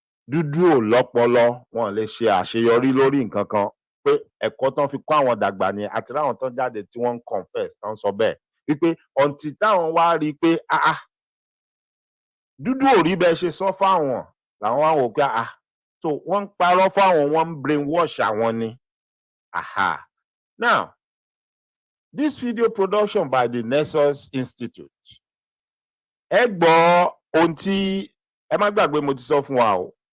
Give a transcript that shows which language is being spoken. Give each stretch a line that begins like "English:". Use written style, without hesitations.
Yoruba: Dúdú ò lọ́pọlọ wọn lè ṣe àṣeyọrí lórí nǹkan kan pé ẹ̀kọ́ tán fi kọ́ àwọn dàgbà ni àti ráwọn tó ń jáde tí wọ́n ń confess tán sọ bẹ́ẹ̀ wípé ọ̀ǹtì táwọn wá rí i pé dúdú ò rí bẹ́ẹ̀ ṣe sọ fáwọn làwọn wá wò pé so wọ́n ń parọ́ fáwọn wọ́n ń brainwash àwọn ni.
English: Now, this video production by the Nexus Institute.
Yoruba: Ẹ gbọ́ ohun tí ẹ má gbàgbé mo ti sọ fún wa o.